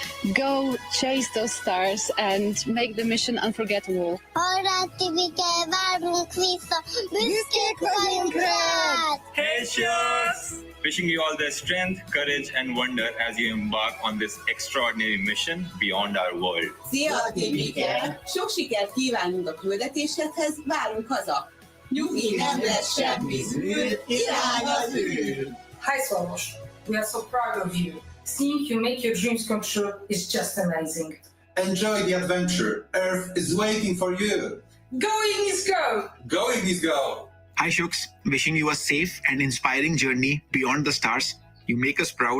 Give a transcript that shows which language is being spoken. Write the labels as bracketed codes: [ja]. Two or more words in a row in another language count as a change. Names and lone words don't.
[en] Go chase those stars and make the mission unforgettable. Hey, Shukes! Wishing you all the strength, courage, and wonder as you embark on this extraordinary mission beyond our world. [hu] Szia, Tibike! Sok sikert kívánunk a küldetéshez, várunk haza! Nyugi, nem lesz semmi zűr, irány az űr! [en] Hi, Soros. We are so proud of you. Seeing you make your dreams come true is just amazing. Enjoy the adventure. Earth is waiting for you. Going is go! Going is go! Hi, Shukes. Wishing you a safe and inspiring journey beyond the stars. You make us proud.